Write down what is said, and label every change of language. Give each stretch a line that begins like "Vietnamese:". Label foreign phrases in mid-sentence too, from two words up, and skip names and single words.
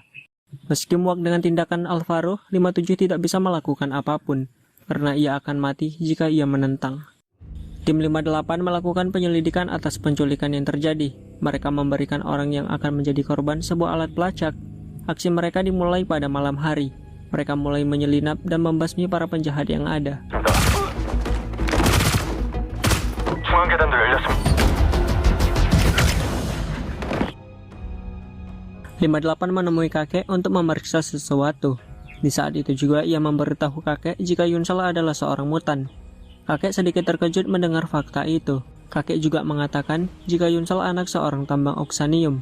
Indonesian: Meski muak dengan tindakan Alvaro, 57 tidak bisa melakukan apapun, karena ia akan mati jika ia menentang. Tim 58 melakukan penyelidikan atas penculikan yang terjadi. Mereka memberikan orang yang akan menjadi korban sebuah alat pelacak. Aksi mereka dimulai pada malam hari. Mereka mulai menyelinap dan membasmi para penjahat yang ada.
Korean: 중앙 계단도 열렸습니다.
Indonesian: 58 menemui kakek untuk memeriksa sesuatu. Di saat itu juga ia memberitahu kakek jika Yunsol adalah seorang mutan. Kakek sedikit terkejut mendengar fakta itu. Kakek juga mengatakan jika Yunsol anak seorang tambang oksanium.